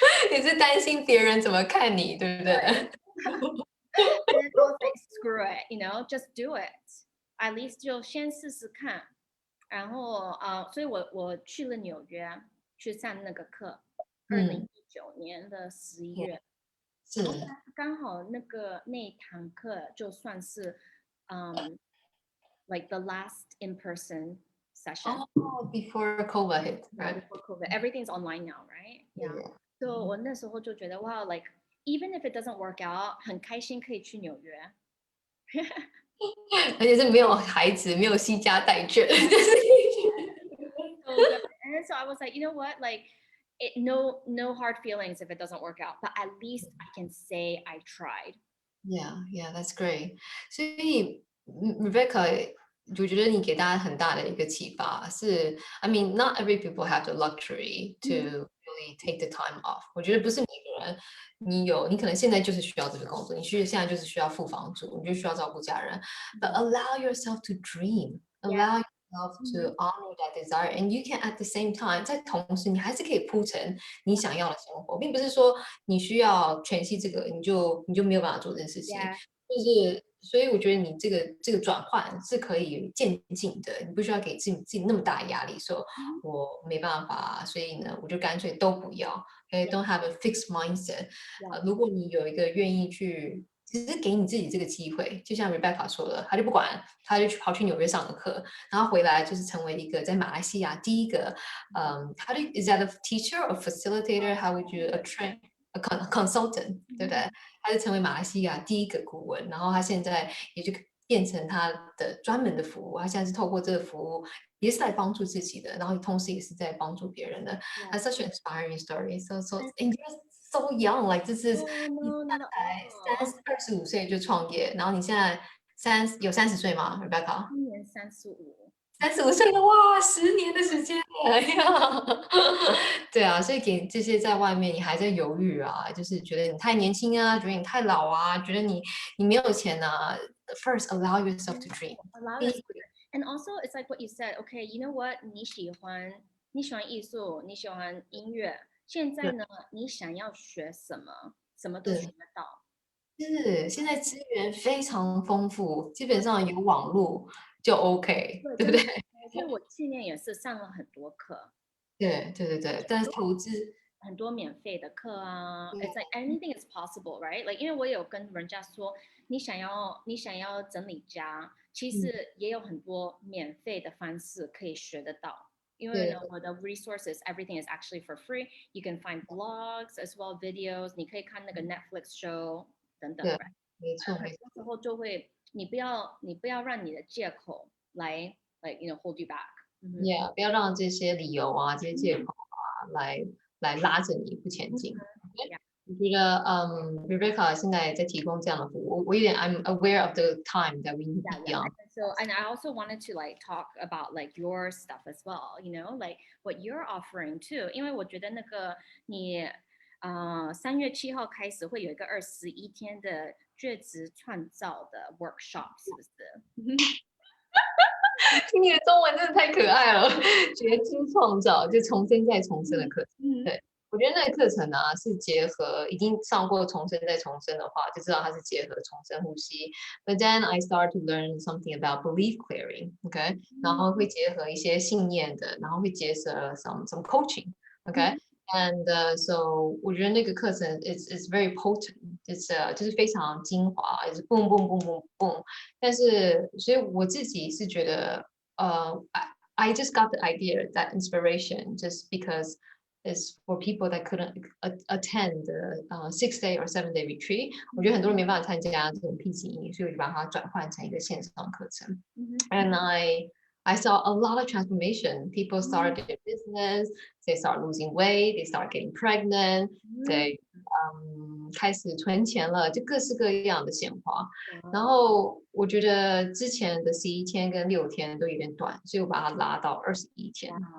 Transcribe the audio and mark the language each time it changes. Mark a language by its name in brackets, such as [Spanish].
[Chinese] 你是担心别人怎么看你，对不对？ [English] And I was like, screw it, just do it. At least [Chinese] 就先试试看。然后所以我去了纽约去上那个课，2019年的11月，是刚好那一堂课就算是 [English] like the last in-person session. Before COVID hit, Yeah, right? before COVID, everything's online now, right? Yeah. So [Chinese] 我那时候就觉得哇， [English] like even if it doesn't work out， [Chinese] 很开心可以去纽约。而且是没有孩子，没有惜家带眷，就是 [English] So good. And so I was like, you know what, like no hard feelings if it doesn't work out, but at least I can say I tried. Yeah, that's great. [Chinese] 所以Rebecca，我觉得你给大家很大的一个启发是， [English] I mean, not every people have the luxury to really take the time off。 [Chinese] 我觉得不是每个人，你可能现在就是需要这个工作，现在就是需要付房租，你就需要照顾家人， [English] but allow yourself to dream, allow yourself to honor that desire, and you can at the same time， [Chinese] 在同时你还是可以铺成你想要的生活，并不是说你需要全息这个，你就没有办法做这件事情。 [English] Yeah. [Chinese] 就是所以我觉得你这个转换是可以渐进的，你不需要给自己那么大的压力，说我没办法，所以呢，我就干脆都不要。 [English] Don't have a fixed mindset。 [Chinese] 如果你有一个愿意去，其实给你自己这个机会，就像 Rebecca 说的，他就不管，他就跑去纽约上个课，然后回来就是成为一个在马来西亚第一个 [English] is that a teacher or facilitator? How would you train a consultant？ [Chinese] 对不对？他是成为马来西亚第一个顾问，然后他现在也就变成他的专门的服务，他现在是透过这个服务也是在帮助自己的，然后同时也是在帮助别人的。 [English] That's such an inspiring story. And you're so young, like [Chinese] 这是你才25岁就创业，然后你现在有30岁吗，Rebecca？今年35。 35岁了，哇，10年的时间了，哎呀，对啊，所以给这些在外面你还在犹豫啊，就是觉得你太年轻啊，觉得你太老啊，觉得你没有钱啊， [English] first allow yourself to dream。 Allow yourself. And also, it's like what you said. Okay, you know what? [Chinese] 你喜欢艺术，你喜欢音乐。现在呢，你想要学什么，什么都学得到。是，现在资源非常丰富，基本上有网络就 OK，对不对？所以我去年也是上了很多课。对，但是投资很多免费的课啊， [English] It's like anything is possible, right? [Chinese] Like 因为我有跟人家说，你想要整理家，其实也有很多免费的方式可以学得到。因为呢，我的 [English] resources everything is actually for free. You can find blogs as well videos. [Chinese] 你可以看那个 Netflix show 等等。对，没错。很多时候就会，你不要让你的借口来 [English] like hold you back。 [Chinese] Yeah，不要让这些理由啊、这些借口啊来拉着你不前进。我觉得Rebecca 现在在提供这样的服务，我有点 [English] I'm aware of the time that we need to be on. So, and I also wanted to like talk about like your stuff as well, like what you're offering too. [Chinese] 因为我觉得那个你3月7号开始会有一个21天的觉知创造的 workshop， 是不是？你的中文真的太可爱了，觉知创造就重生再重生的课程。对，我觉得那个课程啊是结合已经上过重生再重生的话，就知道它是结合重生呼吸。 [English] But then I start to learn something about belief clearing, [Chinese] OK，然后会结合一些信念的，然后会结合 [English] some coaching, [Chinese] OK。And so 我觉得那个课程 [English] is very potent， [Chinese] 就是非常精华，就是 boom boom boom boom boom。但是，所以我自己是觉得， [English] I just got the idea, that inspiration, just because it's for people that couldn't attend the 6-day or 7-day retreat。 [Chinese] 我觉得很多人没办法参加这种 PCE，所以我就把它转换成一个线上课程。 [English] And I saw a lot of transformation. People started their business, they start losing weight, they start getting pregnant, they [Chinese] 开始存钱了，就各式各样的显化。然后我觉得之前的11天跟6天都有点短，所以我把它拉到21天。